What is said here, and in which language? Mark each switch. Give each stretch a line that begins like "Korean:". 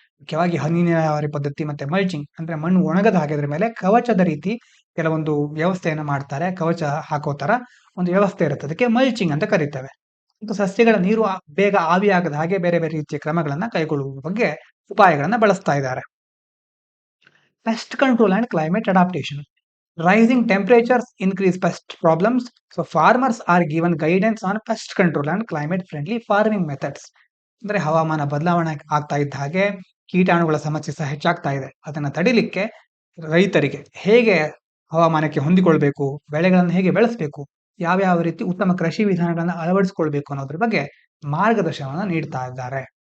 Kannada: ಮುಖ್ಯವಾಗಿ ಹನಿ ನೀರಾವರಿ ಪದ್ಧತಿ ಮತ್ತೆ ಮಲ್ಚಿಂಗ್ ಅಂದ್ರೆ ಮಣ್ಣು ಒಣಗದ ಹಾಗೆ ಮೇಲೆ ಕವಚದ ರೀತಿ ಕೆಲವೊಂದು ವ್ಯವಸ್ಥೆಯನ್ನು ಮಾಡ್ತಾರೆ. ಕವಚ ಹಾಕೋ ತರ ಒಂದು ವ್ಯವಸ್ಥೆ ಇರುತ್ತೆ, ಅದಕ್ಕೆ ಮಲ್ಚಿಂಗ್ ಅಂತ ಕರೀತೇವೆ. ಮತ್ತು ಸಸ್ಯಗಳ ನೀರು ಬೇಗ ಆವಿಯಾಗದ ಹಾಗೆ ಬೇರೆ ಬೇರೆ ರೀತಿಯ ಕ್ರಮಗಳನ್ನ ಕೈಗೊಳ್ಳುವ ಬಗ್ಗೆ ಉಪಾಯಗಳನ್ನ ಬಳಸ್ತಾ ಇದ್ದಾರೆ.
English: Pest control and climate adaptation. Rising temperatures increase pest problems, so farmers are given guidance on pest control and climate-friendly farming methods.
Kannada: ಅಂದ್ರೆ ಹವಾಮಾನ ಬದಲಾವಣೆ ಆಗ್ತಾ ಇದ್ದ ಹಾಗೆ ಕೀಟಾಣುಗಳ ಸಮಸ್ಯೆ ಸಹ ಹೆಚ್ಚಾಗ್ತಾ ಇದೆ. ಅದನ್ನ ತಡಿಲಿಕ್ಕೆ ರೈತರಿಗೆ ಹೇಗೆ ಹವಾಮಾನಕ್ಕೆ ಹೊಂದಿಕೊಳ್ಬೇಕು, ಬೆಳೆಗಳನ್ನು ಹೇಗೆ ಬೆಳೆಸಬೇಕು, ಯಾವ ರೀತಿ ಉತ್ತಮ ಕೃಷಿ ವಿಧಾನಗಳನ್ನ ಅಳವಡಿಸಿಕೊಳ್ಬೇಕು ಅನ್ನೋದ್ರ ಬಗ್ಗೆ ಮಾರ್ಗದರ್ಶನವನ್ನ ನೀಡ್ತಾ ಇದ್ದಾರೆ.